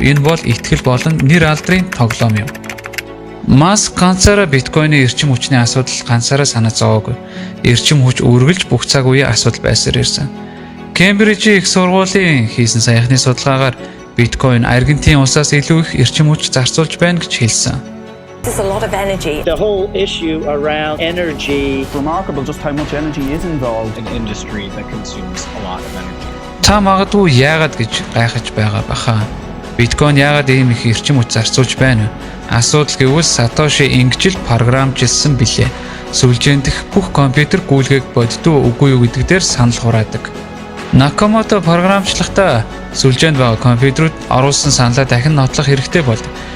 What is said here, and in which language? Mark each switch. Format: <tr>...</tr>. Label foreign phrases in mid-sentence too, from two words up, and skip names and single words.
<mn>Энэ бол итгэл болон нэр алдрын тоглоом юм. Маск ганцаараа биткойны эрчим хүчний асуудал ганцаараа санаа зовоогүй. Эрчим хүч үргэлж бүх цаг үеийн асуудал байсаар ирсэн. Кембрижийн их сургуулийн хийсэн саяхны судалгаагаар биткойн Аргентин улсаас илүү их эрчим хүч зарцуулж байна гэж хэлсэн.</mn> <en>There's a lot of energy. The whole issue around energy. It's remarkable just how much energy is involved. An industry that consumes a lot of energy.</en> <mn>Та магадгүй яагаад гэж гайхаж байгаа баха. Биткойн яагаад ийм их эрчим хүч зарцуулж байна вэ? Асуудал гэвэл Сатоши ингэж л програмжилсан билээ. Сүлжээнд дэх бүх компьютер гүйлгээг боддоо үгүй юу гэдэг дээр санал хураадаг. Накамото програмчлахдаа сүлжээнд байгаа компьютерүүд оруулсан саналаа дахин нотлох хэрэгтэй болдог.</mn>